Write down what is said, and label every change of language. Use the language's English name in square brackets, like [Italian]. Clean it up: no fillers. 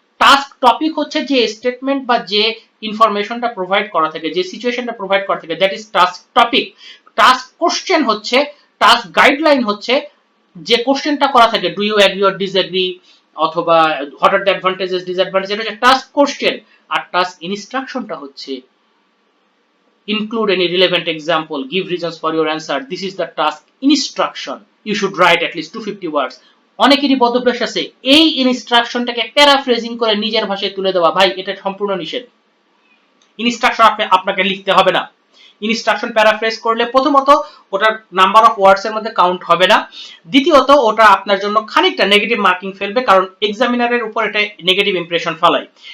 [Bangla] Task topic হচ্ছে যে statement বা যে ইনফরমেশনটা প্রোভাইড করা থাকে, যে সিচুয়েশনটা প্রোভাইড করা থাকে, that is task topic. Task question হচ্ছে, টাস্ক গাইডলাইন হচ্ছে যে কোশ্চেনটা করা থাকে, [English] do you agree or disagree [Bangla] অথবা [English] what are the advantages disadvantages, [Bangla] এটা হচ্ছে টাস্ক কোশ্চেন। আর টাস্ক ইনস্ট্রাকশনটা হচ্ছে [English] include any relevant example, give reasons for your answer, this is the task instruction, you should write at least 250 words. [Bangla] অনেকেরই বদভ্যাস আছে এই ইনস্ট্রাকশনটাকে paraphrasing করে নিজের ভাষায় তুলে দেওয়া। ভাই, এটা সম্পূর্ণ নিষেধ। ইনস্ট্রাকশন আপনাকে লিখতে হবে না। ইনস্ট্রাকশন প্যারাফ্রেজ করলে প্রথমত ওটার নাম্বার অফ ওয়ার্ডস এর মধ্যে কাউন্ট হবে না, দ্বিতীয়ত ওটা আপনার জন্য খানিকটা নেগেটিভ মার্কিং ফেলবে, কারণ এক্সামিনারের উপর এটা নেগেটিভ ইমপ্রেশন ফেলায়।